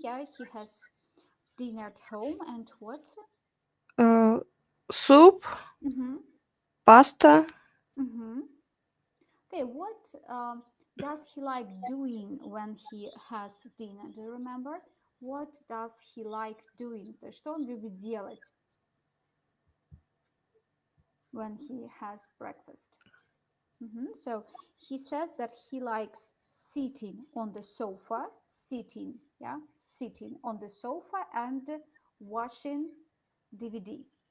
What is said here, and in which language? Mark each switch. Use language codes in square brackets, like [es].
[en] Yeah, he has dinner at home and what? Soup, pasta. Okay, what does he like doing when he has dinner? Do you remember? What does he like doing? [ru] То есть что он любит делать [en] when he has breakfast? So he says that he likes sitting on the sofa, sitting on the sofa and watching DVD.